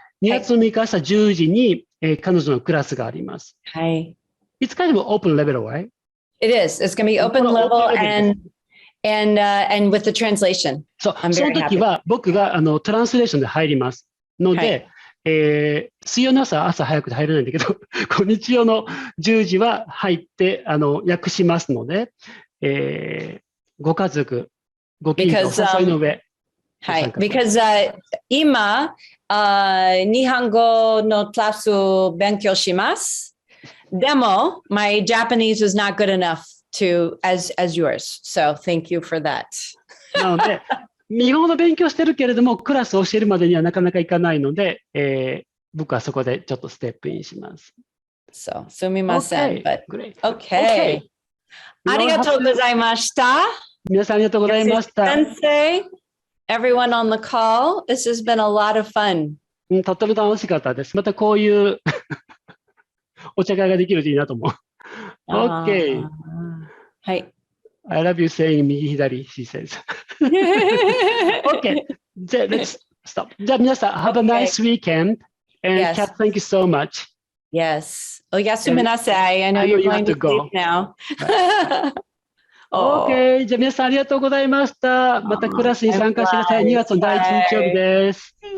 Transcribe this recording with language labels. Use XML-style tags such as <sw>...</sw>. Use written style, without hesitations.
<ja>2月の6日朝10時に、彼女のクラスがあります。はい。</ja> <en>It's kind of open level, right? It is. It's going to be open level and with the translation.</en> <ja>そう、その時は僕がトランスレーションで入りますので、水曜の朝早くて入れないんだけど、日曜の10時は入って訳しますので、ご家族、ご近所、お誘いの上。はい。</ja> <en>Because</en> <ja>今、日本語のクラスを勉強します。でも、</ja> <en>my Japanese is not good enough as yours. So thank you for that.</en> <ja>なので、日本語の勉強してるけれども、クラスを教えるまでにはなかなかいかないので、僕はそこでちょっとステップインします。</ja> <en>So,</en> <ja>すみません。</ja> <en>Okay, But great. okay.</en> <ja>ありがとうございました。皆さんありがとうございました。</ja> <en>先生、everyone on the call, this has been a lot of fun.</en> <ja>とっても楽しかったです。またこういうお茶会ができるといいなと思う。</ja> <en>Okay.</en> <ja>はい。</ja> <en>I love you saying</en> <ja>右左,</ja> <en>she says. Okay. Let's stop.</en> <ja>じゃあ皆さん、</ja> <en>have a nice weekend. And Kat, thank you so much. Yes.</en> <ja>おやすみなさい.</ja> <en>I know you're going to sleep now. OK。</en> <ja>じゃあ皆さんありがとうございました。またクラスに参加してください。2月の第1日曜日です。</ja>